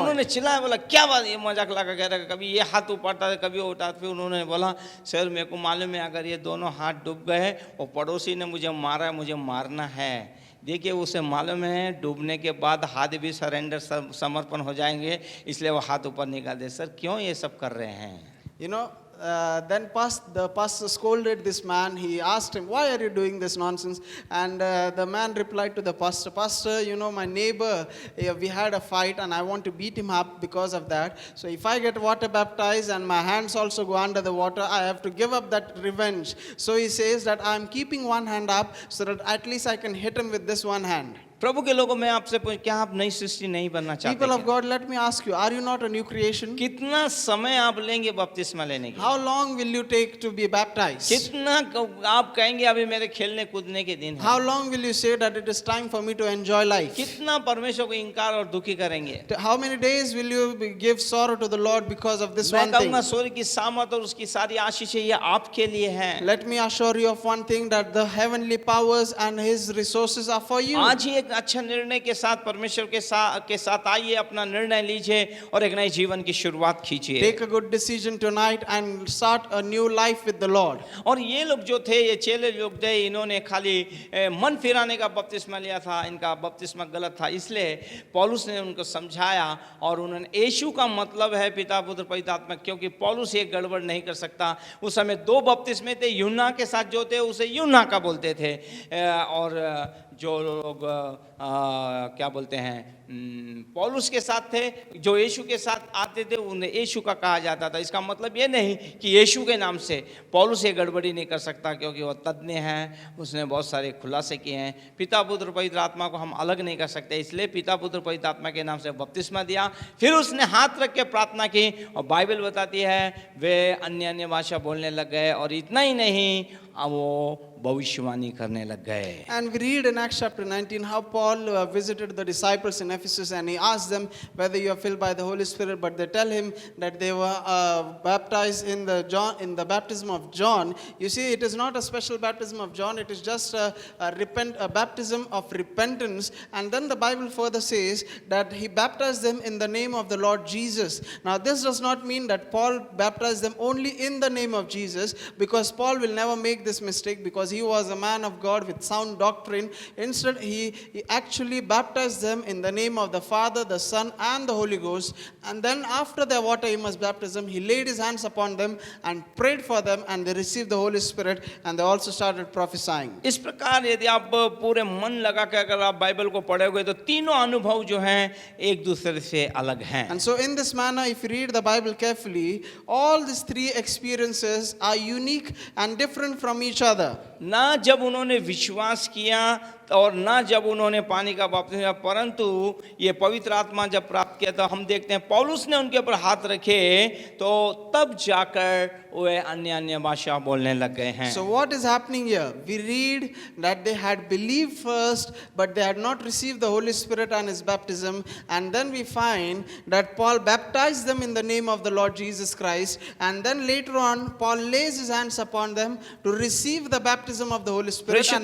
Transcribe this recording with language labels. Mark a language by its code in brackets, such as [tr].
[hi] उन्होंने चिल्लाया, बोला क्या बात, ये मजाक लगा कह रहा, कभी ये हाथ उठाता है कभी वो उठाता। फिर उन्होंने बोला सर मेरे को मालूम है अगर ये दोनों हाथ डूब गए और पड़ोसी ने मुझे मारा है, मुझे मारना है। देखिए उसे मालूम है डूबने के बाद हाथ भी सरेंडर समर्पण हो जाएंगे, इसलिए वो हाथ ऊपर निकाल दे। सर क्यों ये सब कर रहे हैं? [en] You know, then the pastor scolded this man. He asked him, "Why are you doing this nonsense?" And the man replied to the pastor, "Pastor, you know, my neighbor, we had a fight and I want to beat him up because of that. So if I get water baptized and my hands also go under the water, I have to give up that revenge." So he says that I am keeping one hand up so that at least I can hit him with this one hand. [hi] प्रभु के लोगों, मैं आपसे पूछ, क्या आप नई सृष्टि नहीं बनना चाहते [en] People of [hi] क्या? [en] God, let me ask you, are you not a new creation? [hi] कितना समय आप लेंगे बपतिस्मा लेने के? [en] How long will you take to be baptized? [hi] कितना आप कहेंगे अभी मेरे खेलने कूदने के दिन [en] How [hi] है? [en] long will you say that it is time for me to enjoy life? [hi] कितना परमेश्वर को इनकार और दुखी करेंगे? [en] How many days will you give sorrow to the Lord because of this [hi] मैं [en] one thing? [hi] कहूँगा स्वर्ग की सामर्थ और उसकी सारी आशीषें ये आपके लिए हैं। [en] Let me assure you of one thing, that the heavenly powers and his resources are for you. [hi] आज ही एक अच्छा निर्णय के साथ परमेश्वर के साथ आइए, अपना निर्णय लीजिए और एक नए जीवन की शुरुआत कीजिए। [en] Take a good decision tonight and start a new life with the Lord. [hi] और ये लोग जो थे, ये चेले लोग थे, इन्होंने खाली मन फिराने का बपतिस्मा लिया था, इनका बपतिस्मा गलत था। इसलिए पौलुस ने उनको समझाया और उन्होंने यीशु का मतलब है पिता पुत्र पवित्र आत्मा, क्योंकि पौलुस ये गड़बड़ नहीं कर सकता। उस समय दो बपतिस्मे थे, यूहन्ना के साथ जो थे उसे यूहन्ना का बोलते थे, और जो लोग क्या बोलते हैं पौलुस के साथ थे, जो यीशु के साथ आते थे, उन्हें यीशु का कहा जाता था। इसका मतलब ये नहीं कि यीशु के नाम से पौलुस ये गड़बड़ी नहीं कर सकता, क्योंकि वह तज्ञ है, उसने बहुत सारे खुलासे किए हैं। पिता पुत्र पवित्र आत्मा को हम अलग नहीं कर सकते, इसलिए पिता पुत्र पवित्र आत्मा के नाम से बपतिस्मा दिया। फिर उसने हाथ रख के प्रार्थना की और बाइबल बताती है वे अन्य अन्य भाषा बोलने लग गए, और इतना ही नहीं वो भविष्यवाणी करने लग गए। [en] And we read in Acts chapter 19 how Paul visited the disciples in Ephesus, and he asked them whether you are filled by the Holy Spirit, but they tell him that they were baptized in the baptism of John. You see, it is not a special baptism of John, it is just a baptism of repentance. And then the Bible further says that he baptized them in the name of the Lord Jesus. Now this does not mean that Paul baptized them only in the name of Jesus, because Paul will never make this mistake, because he was a man of God with sound doctrine. Instead, he actually baptized them in the name of the Father, the Son, and the Holy Ghost. And then after their water immersion baptism, he laid his hands upon them and prayed for them, and they received the Holy Spirit, and they also started prophesying. [hi] इस प्रकार यदि आप पूरे मन लगा के अगर आप बाइबल को पढ़ोगे तो तीनों अनुभव जो हैं एक दूसरे से अलग हैं। [en] And so in this manner, if you read the Bible carefully, all these three experiences are unique and different from each other. [hi] ना जब उन्होंने विश्वास किया और ना जब उन्होंने पानी का बपतिस्मा लिया, परंतु ये पवित्र आत्मा जब प्राप्त किया तो हम देखते हैं पौलुस ने उनके ऊपर हाथ रखे तो तब जाकर वे अन्य अन्य भाषा बोलने लग गए हैं। [en] So what is happening here? We read that they had believed first, but they had not received the Holy Spirit and his baptism. And then we find that Paul baptized them in the name of the Lord Jesus Christ. And then later on, Paul lays his hands upon them to receive the baptism of the Holy Spirit and